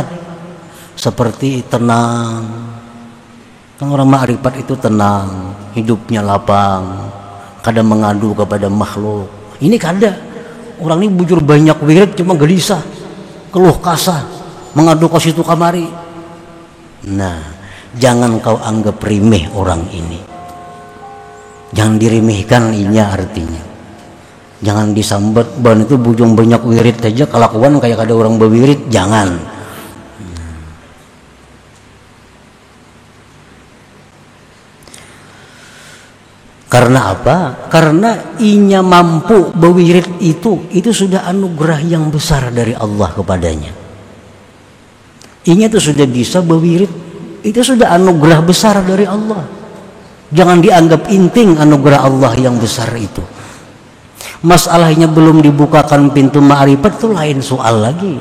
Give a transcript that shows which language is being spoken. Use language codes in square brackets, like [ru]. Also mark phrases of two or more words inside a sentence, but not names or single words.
[id] Seperti tenang, kan orang ma'rifat itu tenang, hidupnya lapang, kadang mengadu kepada makhluk. [bjn] Ini kada, orang ini bujur banyak wirid cuma gelisah, keluh kasah, mengadu ke situ kamari. [id] Nah, jangan kau anggap remeh orang ini, jangan diremehkan inya artinya. [bjn] Jangan disambat, ban itu bujung banyak wirid aja kelakuan kayak ada orang berwirid, jangan. [id] Karena apa? Karena inya mampu berwirid itu sudah anugerah yang besar dari Allah kepadanya. Inya itu sudah bisa berwirid, itu sudah anugerah besar dari Allah. Jangan dianggap inting anugerah Allah yang besar itu. Masalahnya belum dibukakan pintu ma'rifat, itu lain soal lagi.